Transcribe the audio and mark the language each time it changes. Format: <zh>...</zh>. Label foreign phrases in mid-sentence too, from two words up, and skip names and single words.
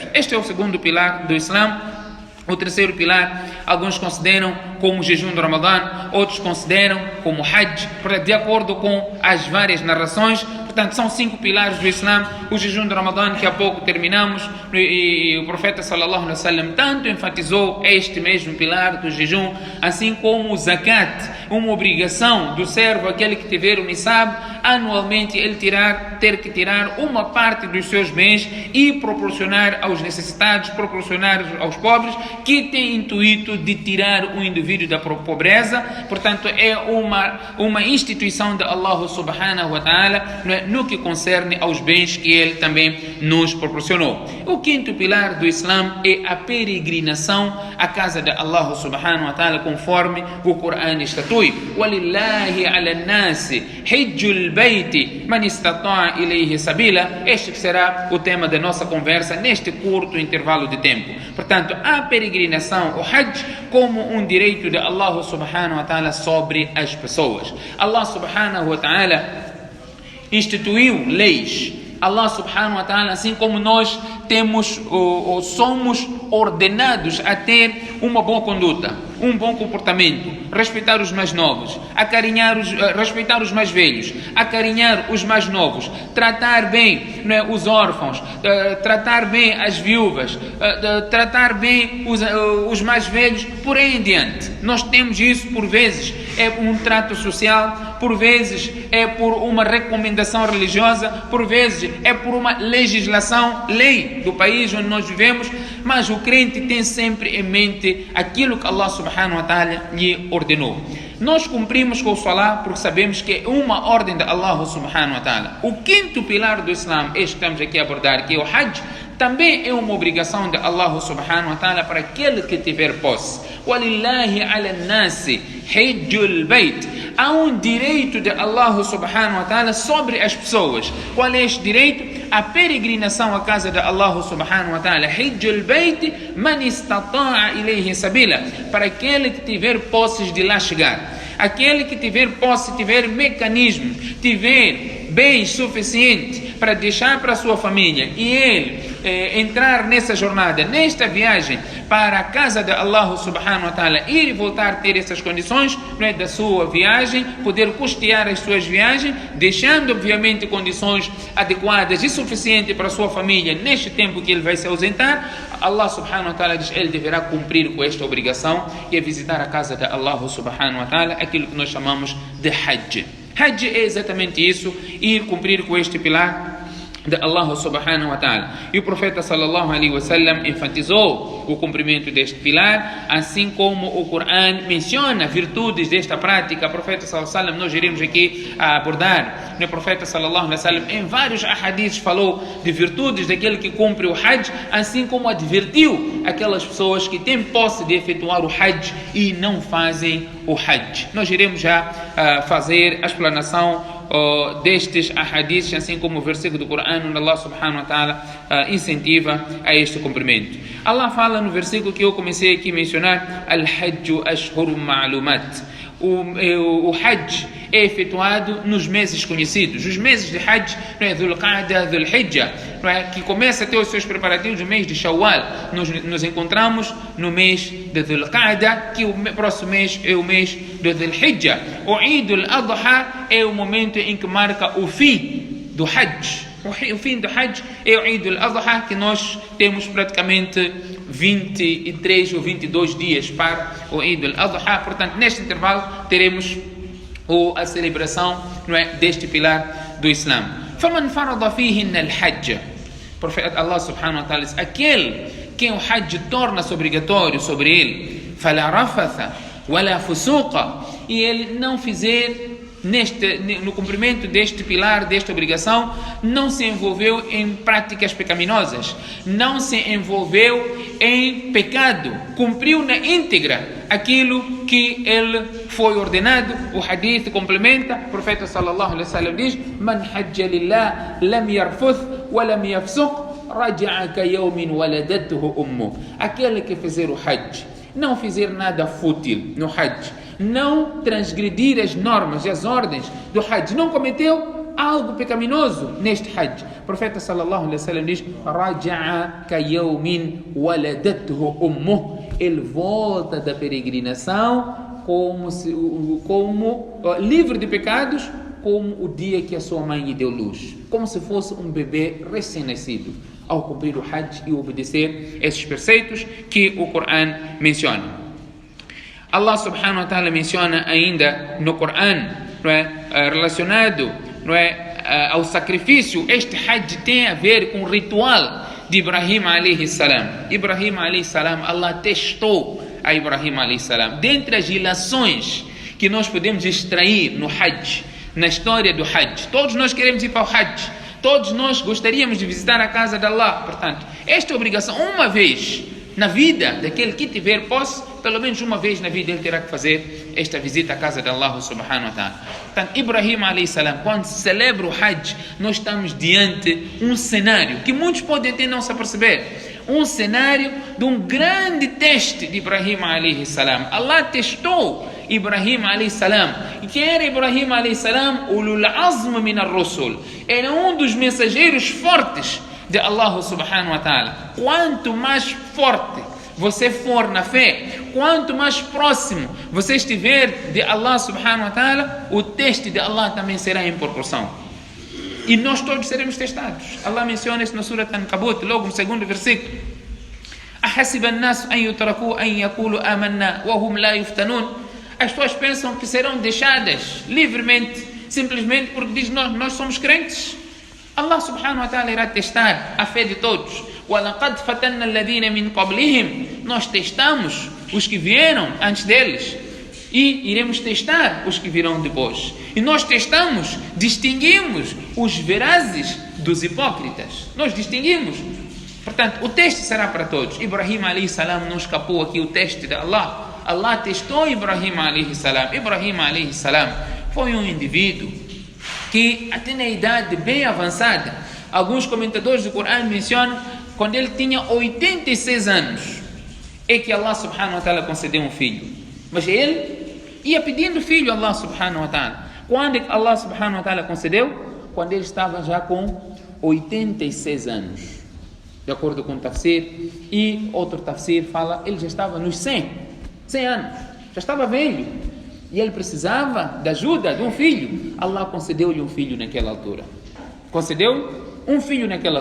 <pt>Este é o segundo pilar do Islã. O terceiro pilar, alguns consideram como o jejum do Ramadã, outros consideram como o Hajj, de acordo com as várias narrações. Portanto, são 5 pilares do Islã. O jejum do Ramadã, que há pouco terminamos, e o profeta</pt> <ar>صلى الله عليه وسلم</ar> <pt>tanto enfatizou este mesmo pilar do jejum, assim como o zakat, uma obrigação do servo, aquele que tiver o nisab, anualmente ele ter que tirar uma parte dos seus bens e proporcionar aos necessitados, proporcionar aos pobres, que tem intuito de tirar o indivíduo da pobreza. Portanto, é uma instituição de</pt> <ar>الله سبحانه وتعالى</ar> <pt>no que concerne aos bens que ele também nos proporcionou. O quinto pilar do Islã é a peregrinação à casa de</pt> <ar>الله سبحانه وتعالى,</ar> <pt>conforme o Coran estatui:</pt> <ar>وَلِلَّهِ عَلَى النَّاسِ حِجُّ الْبَيْتِ مَنِ اسْتَطَاعَ إِلَيْهِ سَبِيلًا.</ar> <pt>Este será o tema da nossa conversa neste curto intervalo de tempo. Portanto, a peregrinação, o Hajj, como um direito de</pt> <ar>الله سبحانه وتعالى</ar> <pt>sobre as pessoas.</pt> <ar>الله سبحانه وتعالى</ar> <pt>instituiu leis.</pt> <ar>الله سبحانه وتعالى,</ar> <pt>assim como nós temos ou somos ordenados a ter uma boa conduta, um bom comportamento, respeitar os mais novos, respeitar os mais velhos, acarinhar os mais novos, tratar bem, não é, os órfãos, tratar bem as viúvas, tratar bem os mais velhos, por aí em diante. Nós temos isso, por vezes é um trato social, por vezes é por uma recomendação religiosa, por vezes é por uma legislação, lei do país onde nós vivemos, mas o crente tem sempre em mente aquilo que</pt> <ar>الله سبحانه وتعالى</ar> <pt>lhe ordenou. Nós cumprimos com o Salah porque sabemos que é uma ordem de</pt> <ar>الله سبحانه وتعالى.</ar> <pt>O quinto pilar do Islã, este que estamos aqui a abordar, que é o Hajj, também é uma obrigação de</pt> <ar>الله سبحانه وتعالى</ar> <pt>para aquele que tiver posse.</pt> <ar>وَلِلَّهِ عَلَى النَّاسِ حِجُّ الْبَيْتِ.</ar> <pt>Há um direito de</pt> <ar>الله سبحانه وتعالى</ar> <pt>sobre as pessoas. Qual é este direito? A peregrinação à casa de</pt> <ar>الله سبحانه وتعالى. حِجُّ الْبَيْتِ مَنِ اسْتَطَاعَ إِلَيْهِ سَبِيلًا.</ar> <pt>Para aquele que tiver posses de lá chegar. Aquele que tiver posse, tiver mecanismo, tiver bens suficientes para deixar para a sua família e ele entrar nessa jornada, nesta viagem para a casa de</pt> <ar>الله سبحانه وتعالى,</ar> <pt>ir e voltar a ter essas condições, né, da sua viagem, poder custear as suas viagens, deixando obviamente condições adequadas e suficientes para a sua família neste tempo que ele vai se ausentar.</pt> <ar>الله سبحانه وتعالى</ar> <pt>diz, ele deverá cumprir com esta obrigação e é visitar a casa de</pt> <ar>الله سبحانه وتعالى,</ar> <pt>aquilo que nós chamamos de Hajj. Hajj é exatamente isso, ir cumprir com este pilar de</pt> <ar>الله سبحانه وتعالى.</ar> <pt>E o profeta</pt> <ar>صلى الله عليه وسلم</ar> <pt>enfatizou o cumprimento deste pilar, assim como o Coran menciona virtudes desta prática. O profeta</pt> <ar>صلى الله عليه وسلم,</ar> <pt>nós iremos aqui a abordar, o profeta</pt> <ar>صلى الله عليه وسلم</ar> <pt>em vários ahadiths falou de virtudes daquele que cumpre o Hajj, assim como advertiu aquelas pessoas que têm posse de efetuar o Hajj e não fazem o Hajj. Nós iremos já fazer a explanação destes ahadiths, assim como o versículo do Coran, onde</pt> <ar>الله سبحانه وتعالى</ar> <pt>incentiva a este cumprimento. Allah fala no versículo que eu comecei aqui a mencionar:</pt> <ar>الحج أشهر معلومات.</ar> <pt>O Hajj é efetuado nos meses conhecidos. Os meses de Hajj, não é? Dhul Qa'da, Dhul Hijjah, não é? Que começa a ter os seus preparativos no mês de Shawwal. Nos encontramos no mês de Dhul Qa'da, que o próximo mês é o mês de Dhul Hijjah. O Eid al-Adha é o momento em que marca o fim do Hajj. O fim do Hajj é o Eid al-Adha, que nós temos praticamente 23 ou 22 dias para o Eid al-Adha. Portanto, neste intervalo teremos a celebração, não é, deste pilar do Islã.</pt> <ar>فَمَنْ فَرَضَ فِيهِنَّ الْحَجَّ.</ar> <pt>Profeta</pt> <ar>الله سبحانه وتعالى</ar> <pt>diz, aquele que o Hajj torna-se obrigatório sobre ele,</pt> <ar>فَلَا رَفَثَ وَلَا فُسُوقَ,</ar> <pt>e ele não fizer no cumprimento deste pilar, desta obrigação, não se envolveu em práticas pecaminosas, não se envolveu em pecado, cumpriu na íntegra aquilo que ele foi ordenado. O hadith complementa, o profeta</pt> <ar>صلى الله عليه وسلم</ar> <pt>diz:</pt> <ar>من حج لله لم يرفث ولم يفسق رجع كيوم ولدته أمه.</ar> <pt>Aquele que fizer o Hajj, não fizer nada fútil no Hajj, não transgredir as normas e as ordens do Hajj, não cometeu algo pecaminoso neste Hajj, o profeta</pt> <ar>صلى الله عليه وسلم</ar> <pt>diz:</pt> <ar>رجع كيوم ولدته أمه.</ar> <pt>Ele volta da peregrinação como livre de pecados, como o dia que a sua mãe lhe deu luz, como se fosse um bebê recém-nascido, ao cumprir o Hajj e obedecer esses preceitos que o Coran menciona.</pt> <ar>الله سبحانه وتعالى</ar> <pt>menciona ainda no Coran, não é, relacionado, não é, ao sacrifício. Este Hajj tem a ver com o ritual de Ibrahim</pt> <ar>عليه السلام.</ar> <pt>Ibrahim</pt> <ar>عليه السلام,</ar> <pt>Allah testou a Ibrahim</pt> <ar>عليه السلام.</ar> <pt>Dentre as ilações que nós podemos extrair no Hajj, na história do Hajj, todos nós queremos ir para o Hajj, todos nós gostaríamos de visitar a casa de Allah. Portanto, esta obrigação, uma vez na vida daquele que tiver posse, pelo menos uma vez na vida ele terá que fazer esta visita à casa de</pt> <ar>الله سبحانه وتعالى.</ar> <pt>Portanto, Ibrahim</pt> <ar>عليه السلام,</ar> <pt>quando se celebra o Hajj, nós estamos diante de um cenário que muitos podem até não se aperceber, um cenário de um grande teste de Ibrahim</pt> <ar>عليه السلام.</ar> <pt>Allah testou Ibrahim</pt> <ar>عليه السلام.</ar> <pt>E quem era Ibrahim</pt> <ar>عليه السلام? أولو العزم من الرسل.</ar> <pt>Era um dos mensageiros fortes de</pt> <ar>الله سبحانه وتعالى.</ar> <pt>Quanto mais forte você for na fé, quanto mais próximo você estiver de</pt> <ar>الله سبحانه وتعالى,</ar> <pt>o teste de Allah também será em proporção. E nós todos seremos testados. Allah menciona isso na Surah Ankabut, logo no segundo versículo.</pt> <ar>أَحَسِبَ النَّاسُ أَن يُتْرَكُوا أَن يَقُولُوا آمَنَّا وَهُمْ لَا يُفْتَنُونَ.</ar> <pt>As pessoas pensam que serão deixadas livremente, simplesmente porque diz nós somos crentes.</pt> <ar>الله سبحانه وتعالى</ar> <pt>irá testar a fé de todos.</pt> <ar>وَلَقَدْ فَتَنَّ الَّذِينَ مِنْ قَبْلِهِمْ.</ar> <pt>Nós testamos os que vieram antes deles e iremos testar os que virão depois. E nós testamos, distinguimos os verazes dos hipócritas. Nós distinguimos. Portanto, o teste será para todos. Ibrahim</pt> <ar>عليه السلام</ar> <pt>não escapou aqui o teste de Allah. Allah testou Ibrahim</pt> <ar>عليه السلام.</ar> <pt>Ibrahim</pt> <ar>عليه السلام</ar> <pt>foi um indivíduo que até na idade bem avançada, alguns comentadores do Coran mencionam, quando ele tinha 86 anos, é que</pt> <ar>الله سبحانه وتعالى</ar> <pt>concedeu um filho. Mas ele ia pedindo filho a</pt> <ar>الله سبحانه وتعالى.</ar> <pt>Quando é que</pt> <ar>الله سبحانه وتعالى</ar> <pt>concedeu? Quando ele estava já com 86 anos, de acordo com o tafsir. E outro tafsir fala, ele já estava nos 100 anos, já estava velho, e ele precisava da ajuda de um filho. Allah concedeu-lhe um filho naquela altura. Concedeu um filho naquela altura.</pt>